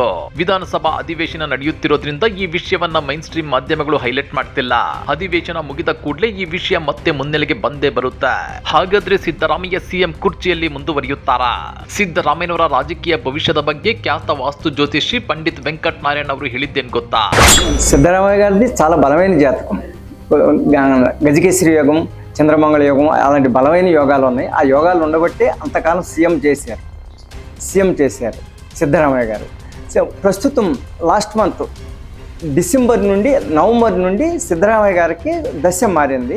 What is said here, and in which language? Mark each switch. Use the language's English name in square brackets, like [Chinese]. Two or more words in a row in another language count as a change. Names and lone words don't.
[Kannada] ವಿಧಾನಸಭಾ ಅಧಿವೇಶನ ನಡೆಯುತ್ತಿರೋದ್ರಿಂದ ಈ ವಿಷಯವನ್ನ [English] main stream [Kannada] ಮಾಧ್ಯಮಗಳು ಹೈಲೈಟ್ ಮಾಡ್ತಿಲ್ಲ. ಅಧಿವೇಶನ ಮುಗಿದ ಕೂಡಲೇ ಈ ವಿಷಯ ಮತ್ತೆ ಮುನ್ನೆಲೆಗೆ ಬಂದೇ ಬರುತ್ತೆ. ಹಾಗಾದ್ರೆ ಸಿದ್ದರಾಮಯ್ಯ ಸಿಎಂ ಕುರ್ಚಿಯಲ್ಲಿ ಮುಂದುವರಿಯುತ್ತಾರಾ? ಸಿದ್ದರಾಮಯ್ಯನವರ ರಾಜಕೀಯ ಭವಿಷ್ಯದ ಬಗ್ಗೆ ಖ್ಯಾತ ವಾಸ್ತು ಜ್ಯೋತಿಷಿ పండిత్ వెంకట్ నారాయణ ಅವರು ಹೇಳಿದ್ದೇನು ಗೊತ್ತಾ? [Telugu] సిద్ధరామయ్య గారిది చాలా బలమైన జాతకం. గజకేశ్వరి యోగం, చంద్రమంగళ యోగం అలాంటి బలమైన యోగాలు ఉన్నాయి. ఆ యోగాలు ఉండబట్టే అంతకాలం సీఎం చేశారు సిద్ధరామయ్య గారు. సో ప్రస్తుతం [English] last month [Telugu] డిసెంబర్ నుండి నవంబర్ నుండి సిద్ధరామయ్య గారికి దశ మారింది.